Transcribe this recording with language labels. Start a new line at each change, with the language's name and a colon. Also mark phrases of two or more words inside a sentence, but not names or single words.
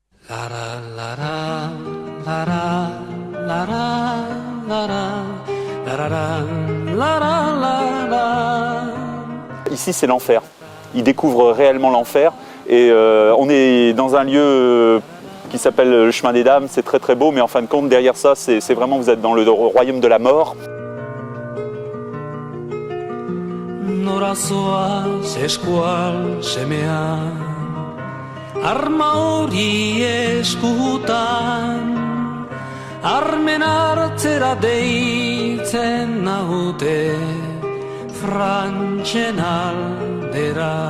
French: La la la la la la la la la la la. Ici c'est l'enfer. Ils découvrent réellement l'enfer et on est dans un lieu qui s'appelle le chemin des dames, c'est très très beau, mais en fin de compte derrière ça c'est vraiment, vous êtes dans le royaume de la mort.
Basque: Norazoa eskual semea arma hori eskutan armen hartzera deitzen naute frantsen aldera.